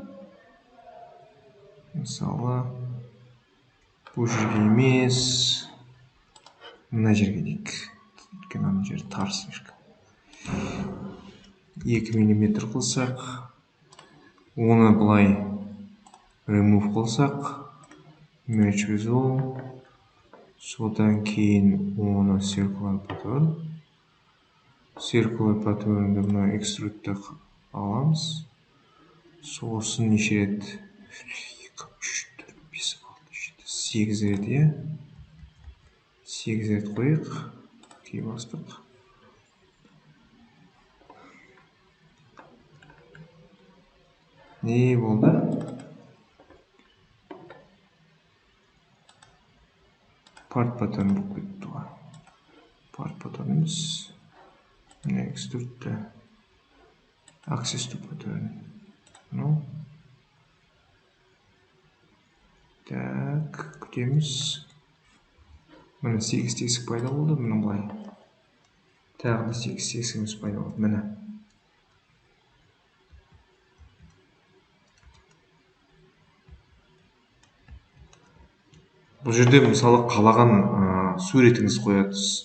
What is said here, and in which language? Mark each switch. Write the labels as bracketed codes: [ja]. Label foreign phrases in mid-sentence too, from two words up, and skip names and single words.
[kk] Мысалы бұл жерге емес, мына жерге дейік. Өйткені мына жер тар слишком. 2 мм қылсақ, оны былай remove қылсақ, [en] match with all, [kk] содан кейін оны [en] circular pattern. Circular pattern'ды [kk] мына extrude'ді аламыз. Сосын неше рет? 2, 3, 4, 5, 6, 7, 8 рет, 8 рет қойық. Кей бастық. Не болды? [en] Part pattern [kk] болып кетті. [en] Part pattern [kk] емес. [en] Extrude access to pattern. [kk] Так, күтеміз. Мына 8 тесік пайда болды, мына былай. Тағы да 8 тесігіміз пайда болды, мына. Бұл жерде мысалы қалаған суретіңіз қоясыз.